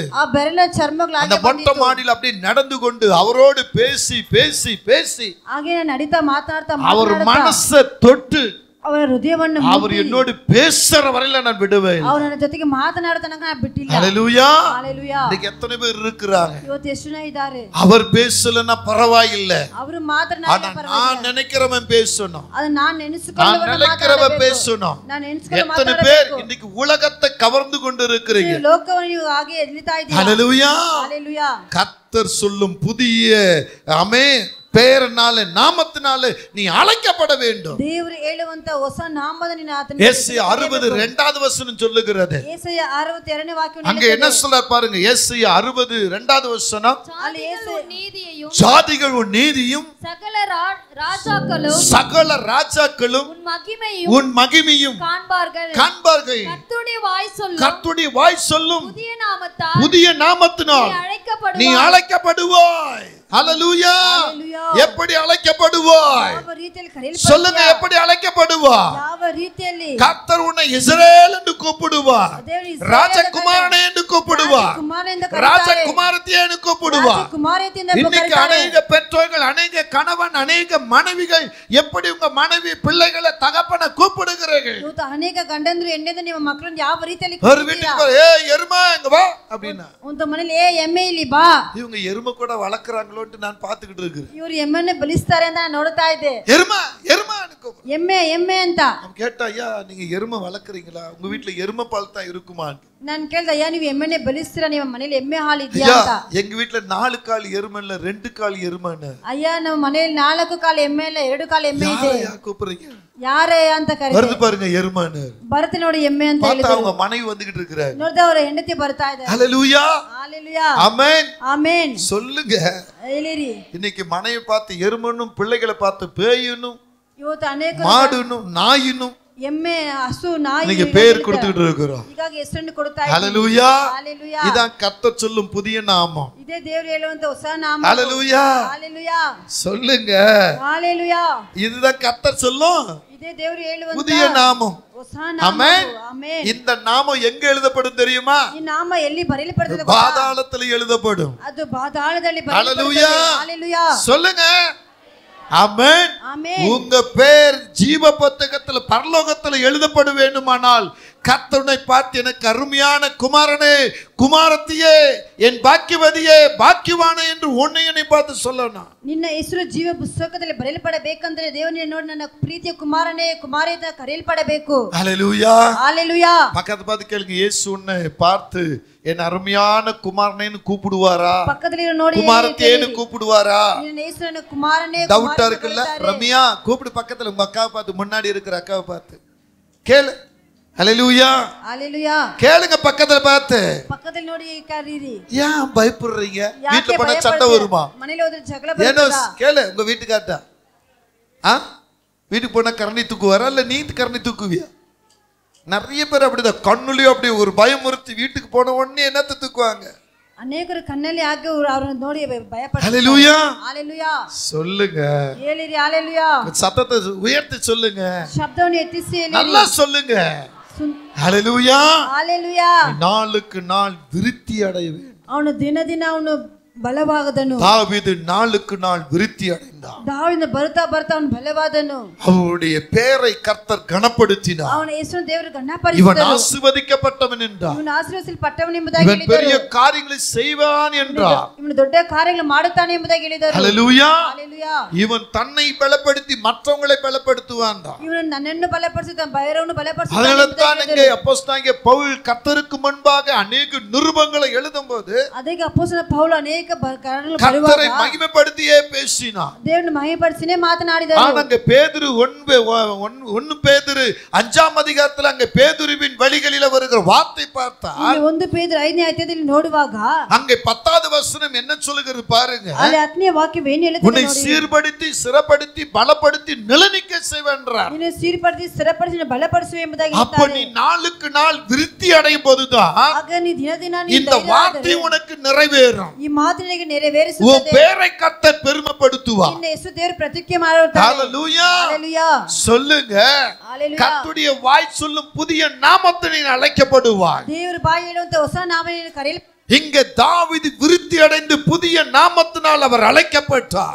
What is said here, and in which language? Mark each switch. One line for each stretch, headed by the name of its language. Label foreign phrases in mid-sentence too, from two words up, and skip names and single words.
Kannada: ಆ ಬೆರಳ ಚರ್ಮಗಳ
Tamil: அந்த மொட்டை மாடியில் அப்படி நடந்து கொண்டு அவரோடு பேசி பேசி பேசி
Kannada: ಹಾಗೆ ನಡೀತಾ ಮಾತನಾಡ್ತಾ
Tamil: அவர் மனசை தொட்டு
Kannada: ಅವರ ಹೃದಯವನ್ನು
Tamil: அவர் என்னோடு பேசுற வரையில நான் விடவே இல்லை.
Kannada: ಅವರ ಜೊತೆಗೆ ಮಾತನಾಡೋ ತನಕ ನಾನು ಬಿಟ್ಟಿಲ್ಲ.
Tamil: ஹல்லேலூயா. ஹalleluya. இன்னைக்கு எத்தனை பேர் இருக்காங்க
Kannada: ಇವತ್ತು ಎಷ್ಟು ಜನ ಇದ್ದಾರೆ
Tamil: அவர் பேசலனா பரவாயில்ல,
Kannada: ಅವರು ಮಾತನಾಡಿದ್ರೆ ಪರವಾಗಿಲ್ಲ,
Tamil: நான் நினைக்கிறவன் பேசணும்,
Kannada: ಅದು ನಾನು ನೆನೆಸಿಕೊಳ್ಳುವ
Tamil: நான் நினைக்கிறவன் பேசணும்.
Kannada: ನಾನು ನೆನೆಸಿಕೊಳ್ಳುವ
Tamil: எத்தனை பேர் இன்னைக்கு உலகத்தை கவர்ந்து கொண்டு இருக்கிறீங்க?
Kannada: ನೀವು ಲೋಕವನ್ನು ನೀವು ಹಾಗೆ ಎಳಿತಾ ಇದ್ದೀರಾ.
Tamil: ஹல்லேலூயா. ஹalleluya. கர்த்தர் சொல்லும் புதிய ஆமென் பெயரினால நாமத்தினால நீ அழைக்கப்பட வேண்டும்.
Kannada: ದೇವರು ಹೇಳುವಂತ ಹೊಸ ನಾಮದ ನಿನ್ನ ಆತನ
Tamil: ஏசாயா 60 வசனம் சொல்லுகிறது.
Kannada: ஏசாயா 62ನೇ ವಾಕ್ಯವನ್ನು
Tamil: அங்க என்ன சொல்றார் பாருங்க. ஏசாயா 60 வசனம்,
Kannada: ಅಲ್ಲಿ
Tamil: நீதியையும் ஜாதிகள் உன் நீதியும் சகல ராஜாக்களும் சகல ராஜாக்களும் உன் மகிமையும் காண்பார்கள். கர்த்தருடைய வாய் சொல்லும் புதிய நாமத்தினால் நீ அழைக்கப்படுவாய். ஹல்லேலூயா. எப்படி அழைக்கப்படுவாய்? சொல்லுங்க, எப்படி அழைக்கப்படுவாய்?
Kannada: ಯಾವ ರೀತಿಯಲ್ಲಿ
Tamil: கர்த்தர் உன்னை இஸ்ரவேல் என்று கூப்பிடுவார், ராஜகுமாரனே என்று கூப்பிடுவார், ராஜகுமாரத்தியே என்று கூப்பிடுவார். இன்னைக்கு அநேக பெற்றோர்கள், அநேக கணவன், அநேக மனைவிகள் எப்படி உங்க மனைவி பிள்ளைகளை தகப்பனை கூப்பிடுகிறீர்கள்?
Kannada: ಇವತ್ತು ಅನೇಕ ಗಂಡಂದ್ರು ಹೆಣ್ಣೆಂದು ನಿಮ್ಮ ಮಕ್ಕಳನ್ನು ಯಾವ ರೀತಿಯಲ್ಲಿ
Tamil: ஒரு வீட்டுக்கு போய் ஏய் எருமை இங்க வா அப்படினா,
Kannada: ಒಂದು ಮನೆಯಲ್ಲಿ ಏ ಎಮ್ಮೆ ಇಲ್ಲಿ ಬಾ.
Tamil: இவங்க எருமை கூட வளர்க்கறாங்களோன்னு நான் பார்த்துக்கிட்டு இருக்கேன்.
Kannada: ಇವರು ಎಮ್ಮೆನೆ ಬಲಿಸ್ತಾರೆ ಅಂತ ನಾನು ನೋಡ್ತಾ ಇದ್ದೆ.
Tamil: எருமை எருமை
Kannada: ಎಮ್ಮೆ ಎಮ್ಮೆ ಅಂತ
Tamil: கேட்டா, ஐயா நீங்க எருமை வளர்க்கறீங்களா? உங்க வீட்ல எருமை பால் தான் இருக்குமா?
Kannada: ನಾನು ಕೇಳ್ದೆ, ಅಯ್ಯ ನೀವು ಎಮ್ಮೆನೆ ಬಲಿಸ್ತೀರಾ, ನಿಮ್ಮ ಮನೆಯಲ್ಲಿ ಎಮ್ಮೆ ಹಾಲು ಇದೆಯಾ ಅಂತ.
Tamil: எங்க வீட்ல 4 கால் எருமை இல்ல 2 கால் எருமைன்னு.
Kannada: ಅಯ್ಯ ನಮ್ಮ ಮನೆಯಲ್ಲಿ 4 ಕಾಲು ಎಮ್ಮೆ ಇಲ್ಲ 2 ಕಾಲು ಎಮ್ಮೆ ಇದೆ.
Tamil: யாரை கூப்பிடுறீங்க?
Kannada: ಯಾರೇ ಅಂತ ಕರೀತಾರೆ.
Tamil: வருது பாருங்க எருமைன்னு.
Kannada: ಬರುತ್ತೆ ನೋಡಿ ಎಮ್ಮೆ ಅಂತ
Tamil: பார்த்தா அவங்க மனைவி வந்துகிட்டு இருக்காங்க.
Kannada: ನೋಡ್ದೆ ಅವರ ಹೆಂಡತಿ ಬರ್ತಾ ಇದ್ದಾರೆ.
Tamil: ஹல்லேலூயா. ஹalleluya. ஆமென். ஆமென். சொல்லுங்க.
Kannada: ಹೇಳಿರಿ.
Tamil: இன்னைக்கு மனைவி பார்த்து எருமைன்னும், பிள்ளைகளை பார்த்து பேயினும்,
Kannada: ಇವತ್ತು ಅನೇಕ
Tamil: மாடுன்னும், நாயினும்
Kannada: ಎಮ್ಮೆ, ಹಸು, ನಾಯಿ
Tamil: நீங்க பேர் கொடுத்துட்டு இருக்கோம்.
Kannada: ಹೀಗಾಗಿ ಹೆಸರನ್ನು ಕೊಡ್ತಾ ಇದ್ದೀವಿ.
Tamil: ஹல்லேலூயா. ஹalleluya. இதான் கர்த்தர் சொல்லும் புதிய நாமம்.
Kannada: ಇದೇ ದೇವರು ಹೇಳುವಂತ ಹೊಸ ನಾಮ.
Tamil: ஹல்லேலூயா. ஹalleluya. சொல்லுங்க. ஹalleluya. இதுதான் கர்த்தர் சொல்லும்
Kannada: ಇದೇ ದೇವರು ಹೇಳುವಂತ
Tamil: புதிய நாமம்.
Kannada: ಹೊಸ ನಾಮ.
Tamil: ஆமென்.
Kannada: ಆಮೆನ್.
Tamil: இந்த நாமம் எங்க எழுதப்படும் தெரியுமா?
Kannada: ಈ ನಾಮ ಎಲ್ಲಿ ಬರೆಯಲ್ಪಡುತ್ತದೆ?
Tamil: பாதாளத்தில் எழுதப்படும்.
Kannada: ಅದು ಪಾತಾಳದಲ್ಲಿ
Tamil: ஹல்லேலூயா.
Kannada: ಬರೆಯಲ್ಪಡುತ್ತದೆ.
Tamil: ஹalleluya. சொல்லுங்க. ஆமென். ஆமென். உங்க பேர் ஜீவ புத்தகத்துல பரலோகத்துல எழுதப்பட வேண்டுமானால் கர்த்தரை பார்த்து, எனக்கு அருமையான குமாரனே, குமாரத்தியே, என் பாக்கியவதியே, பாக்கியவானே என்று உன்னை என்னை பார்த்து சொல்லணும்.
Kannada: ನಿನ್ನ ಹೆಸರು ಜೀವ ಪುಸ್ತಕದಲ್ಲಿ ಬರೆಯಲ್ಪಡಬೇಕಂದ್ರೆ ದೇವರನ್ನ ನೋಡಿ ನನ್ನ ಪ್ರೀತಿಯ ಕುಮಾರನೇ, ಕುಮಾರಿ ಅಂತ ಕರೆಯಲ್ಪಡಬೇಕು.
Tamil: ஹல்லேலூயா. ஹalleluya. பக்கத்து பார்த்து கேளுங்க, இயேசு உன்னை பார்த்து என் அருமையான குமாரனேன்னு கூப்பிடுவாரா?
Kannada: பக்கத்துல ನೋಡಿ
Tamil: குமாரத்தியேன்னு கூப்பிடுவாரா?
Kannada: ನಿನ್ನ ಹೆಸರನ್ನು ಕುಮಾರನೇ,
Tamil: டவுட்டா இருக்குல்ல? ரம்யா கூப்பிடு பக்கத்துல உங்க அக்காவை பார்த்து, முன்னாடி இருக்கிற அக்காவை பார்த்து கேளு. ஹல்லேலூயா. ஹalleluya. கேளுங்க பக்கத்துல பார்த்து.
Kannada: பக்கத்துல ನೋಡಿ ಕರೀರಿ.
Tamil: ஏன் பயப்படுறீங்க? வீட்ல போனா சண்டை வருமா?
Kannada: ಮನೆಯಲ್ಲಿ ಹೋದ್ರೆ ಜಗಳ
Tamil: ஏனோ
Kannada: ಬರುತ್ತಾ?
Tamil: கேளு உங்க வீட்டுக்காரட்ட. வீட்டுக்கு போனா கரணி தூக்குவாரா இல்ல நீ கரணி தூக்குவியா? நிறைய பேர் அப்படிதான், கண்ணுலயும் அப்படி ஒரு பயமுறுத்தி வீட்டுக்கு போன உடனே என்னத்தை தூக்குவாங்க.
Kannada: ಅನೇಕರು ಕಣ್ಣಲ್ಲಿ ಹಾಕಿ ಅವರನ್ನು ನೋಡಿ ಭಯಪಡ್ತಾರೆ.
Tamil: ஹல்லேலூயா. ஹalleluya. சொல்லுங்க.
Kannada: ಹೇಳಿರಿ. ஹalleluya.
Tamil: சத்தத்தை உயர்த்தி சொல்லுங்க.
Kannada: ಶಬ್ದವನ್ನು ಎತ್ತಿಸಿ ಹೇಳಿರಿ.
Tamil: நல்லா சொல்லுங்க. ஹல்லேலூயா. ஹalleluya. நாளுக்கு நாள் விருத்தி அடைய வேண்டும்.
Kannada: ಅವನು ದಿನ ದಿನ ಅವನು ಬಲವಾಗದನು.
Tamil: தாவீது நாளுக்கு நாள் விருத்தி அடைந்தான்.
Kannada: ಬಲಪಡಿಸಿದ್ದಾನೆ. ದಾವೀದನ ಬರ್ತಾ ಬರ್ತಾ ಅವನು ಬಲವಾದನು.
Tamil: அவருடைய பெயரை கர்த்தர் கனப்படுத்தினார்.
Kannada: ಅವನ ಹೆಸರನ್ನು ದೇವರು
Tamil: இவன்
Kannada: ಘನಪಡಿಸಿದನು.
Tamil: ஆசீர்வதிக்கப்பட்டவன் என்றார்.
Kannada: ಇವನು ಆಶೀರ್ವದಿಸಲ್ಪಟ್ಟವನು ಎಂಬುದಾಗಿ
Tamil: இவன் பெரிய
Kannada: ಹೇಳಿದರು.
Tamil: காரியங்களை செய்வான் என்றார்.
Kannada: ಇವನು ದೊಡ್ಡ ಕಾರ್ಯಗಳನ್ನು ಮಾಡುತ್ತಾನೆ ಎಂಬುದಾಗಿ ಹೇಳಿದರು.
Tamil: ஹல்லேலூயா. ஹalleluya. இவன் தன்னை பலப்படுத்தி மற்றவங்களை பலப்படுத்துவான்.
Kannada: ಇವನು ನನ್ನನ್ನು ಬಲಪಡಿಸುತ್ತಾನೆ, ಬೇರೆಯವರನ್ನು ಬಲಪಡಿಸುತ್ತಾನೆ
Tamil: அதனால
Kannada: ಎಂಬುದಾಗಿ
Tamil: தான் இங்கே
Kannada: ಹೇಳಿದರು.
Tamil: அப்போஸ்தலனாகிய பவுல் கர்த்தருக்கு முன்பாக அநேக நிருபங்களை எழுதும்போது
Kannada: ಅದಕ್ಕೆ ಅಪೊಸ್ತಲ ಪೌಲ ಅನೇಕ ಕಾರಣಗಳು
Tamil: கர்த்தரை
Kannada: ಬರುವಾಗ
Tamil: மகிமைப்படுத்தியே பேசினார்.
Kannada: ದೇವರನ್ನು ಮಹಿಮೆಪಡಿಸಿನೇ ಮಾತನಾಡಿದರು.
Tamil: அங்க பேதுரு 1 பேதுரு 5ஆம் அதிகாரத்துல அங்க பேதுருவின் வழிகளில வருகிற வார்த்தை பார்த்தா
Kannada: ಇಲ್ಲಿ 1 ಪೇತ್ರ 5ನೇ ಅಧ್ಯಾಯದಲ್ಲಿ ನೋಡುವಾಗ
Tamil: அங்க 10வது வசனம் என்ன சொல்லுகிறது பாருங்க.
Kannada: ಅಲ್ಲಿ 10ನೇ ವಾಕ್ಯ ಏನು ಹೇಳುತ್ತದೆ
Tamil: உன்னை
Kannada: ನೋಡಿ.
Tamil: சீர்படுத்தி சிறப்படுத்தி பலப்படுத்தி நிலைநிற்க செய்வென்றார்.
Kannada: ನೀನು ಸೀರ್ಪಡಿಸಿ ಸ್ಥಿರಪಡಿಸಿ ಬಲಪಡಿಸುವೆ ಎಂಬುದಾಗಿ
Tamil: அப்ப நீ நாளுக்கு நாள் விருத்தி அடையும் போதுதான்
Kannada: ಆಗ ನೀ ದಿನ ದಿನ
Tamil: இந்த வார்த்தை உனக்கு நிறைவேறும்.
Kannada: ಈ ಮಾತು ನಿನಗೆ
Tamil: உன்
Kannada: ನೆರವೇರಿಸುತ್ತದೆ.
Tamil: பேரை கர்த்தர் பெருமைப்படுத்துவார்.
Kannada: ನಿನ್ನ ಹೆಸರು ದೇವರು ಪ್ರತಿಜ್ಞೆ ಮಾಡುತ್ತಾರೆ.
Tamil: ஹalleluya. ஹalleluya. சொல்லுங்க, ஹalleluya. கர்த்தருடைய வாய் சொல்லும் புதிய நாமத்தில் நீ அழைக்கப்படுவாய்.
Kannada: ದೇವರು ಬಾಯಿ ಹೇಳುವಂತ ಹೊಸ ನಾಮವನ್ನು ಕರೆಯಲು
Tamil: இங்க தாவீது விருத்தி அடைந்து புதிய நாமத்தினால் அவர் அழைக்கப்பட்டார்.